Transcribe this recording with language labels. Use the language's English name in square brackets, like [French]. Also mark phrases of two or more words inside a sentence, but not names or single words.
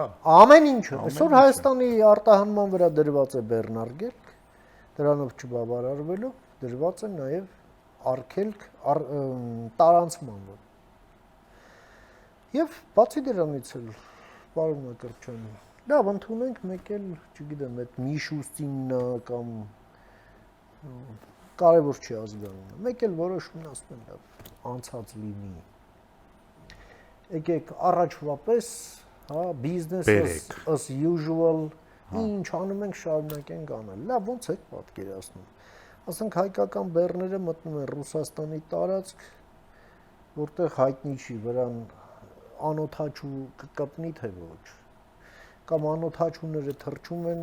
[Armenian] Ամեն ինչը։ Այսօր Հայաստանի արտահանման վրա դրված է բեռնարկելք, դրանով չբավարարվելով դրված է նաեւ արգելք տարանցման վրա։ Եվ բացի դրանից էլ, պարոն Մակրտչյան, լավ ընդունենք մեկ էլ, չգիտեմ, այդ Միշուստիննա կամ կարևոր չի ազգանունը։ Մեկ էլ որոշումն ասում են լավ, անցած լինի։ Եկեք առաջվա պես, հա, [English] business as usual, [Armenian] ինչ անում ենք շարունակենք անել։ Լավ, ո՞նց եք պատկերացնում։ Ասենք հայկական բեռները մտնում են Ռուսաստանի տարածք, որտեղ հայտնի չի, վրան անօթաչու կկպնի թե ոչ։ Կամ անօթաչուները թռչում են